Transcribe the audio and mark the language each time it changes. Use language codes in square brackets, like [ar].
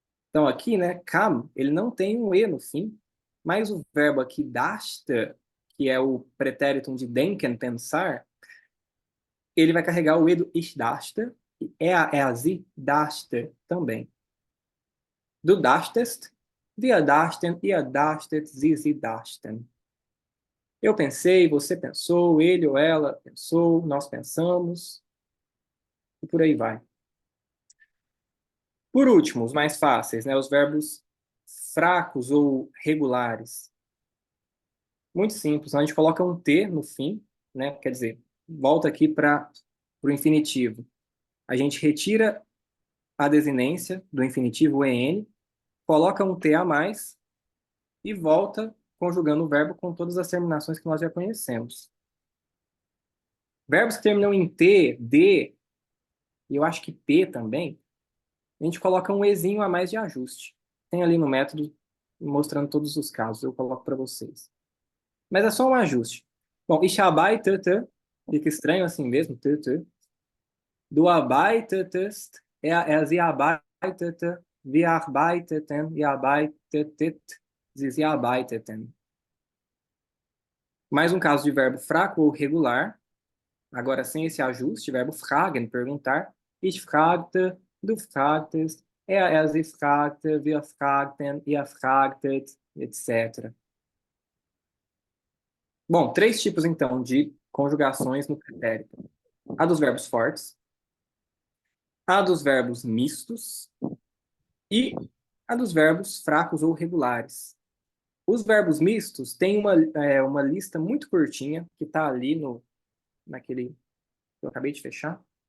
[pt] Então aqui, né, kam, ele não tem um e no fim, mas o verbo aqui dachte, que é o pretérito de denken, pensar, ele vai carregar o e do [de] ich dachte, [pt] e [de] er, sie dachte [pt] também. [de] Du dachtest, wir dachten, ihr dachtet, sie dachten. [pt] Eu pensei, você pensou, ele ou ela pensou, nós pensamos, e por aí vai. Por último, os mais fáceis, né, os verbos fracos ou regulares. Muito simples, a gente coloca um T no fim, né, quer dizer, volta aqui para o infinitivo. A gente retira a desinência do infinitivo EN, coloca um T a mais e volta conjugando o verbo com todas as terminações que nós já conhecemos. Verbos que terminam em T, D, e eu acho que P também, a gente coloca um Ezinho a mais de ajuste. Tem ali no método mostrando todos os casos, eu coloco para vocês. Mas é só um ajuste. [de] Bom, ich arbeitete, [pt] fica estranho assim mesmo, [de] Du arbeitetest, sie arbeitete, wir arbeiteten, ihr arbeitetet, sie arbeiteten. [pt] Mais um caso de verbo fraco ou regular, agora sem esse ajuste, verbo fragen, perguntar. [de] Ich fragte, du fragtest, sie fragte, wir fragten, ihr fragtet, etc. [pt] Bom, 3 tipos, então, de conjugações no pretérito. A dos verbos fortes, a dos verbos mistos e a dos verbos fracos ou regulares. Os verbos mistos têm uma lista muito curtinha, que está ali naquele que eu acabei de fechar.